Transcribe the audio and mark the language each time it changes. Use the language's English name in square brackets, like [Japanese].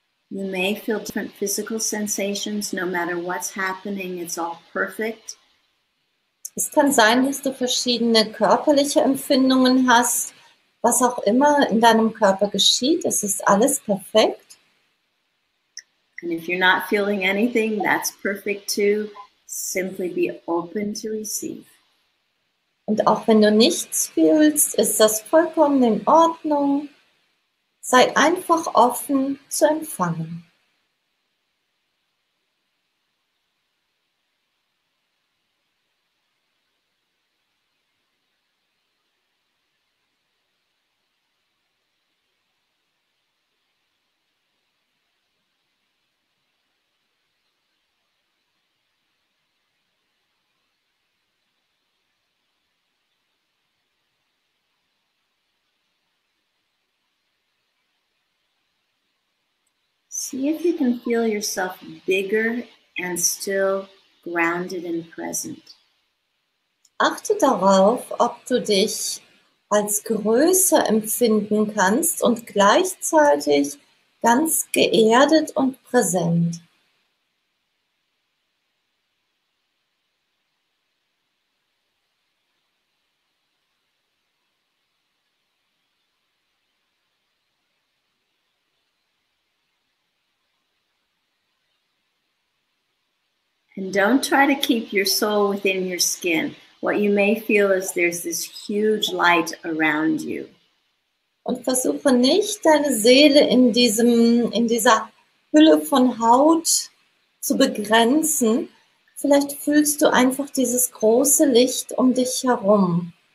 [English] You may feel different physical sensations no matter what's happening. It's all perfect. [German] Es kann sein, dass du verschiedene körperliche Empfindungen hast. Was auch immer in deinem Körper geschieht, es ist alles perfekt. [English] And if you're not feeling anything, that's perfect too. Simply be open to receive. [German] Und auch wenn du nichts fühlst, ist das vollkommen in Ordnung. Sei einfach offen zu empfangen. [English] See if you can feel yourself bigger and still grounded and present. [German] Achte darauf, ob du dich als größer empfinden kannst und gleichzeitig ganz geerdet und präsent. [English] And don't try to keep your soul within your skin. What you may feel is there's this huge light around you. [German] Und versuche nicht, deine Seele in dieser Hülle von Haut zu begrenzen. Vielleicht fühlst du einfach dieses große Licht um dich herum.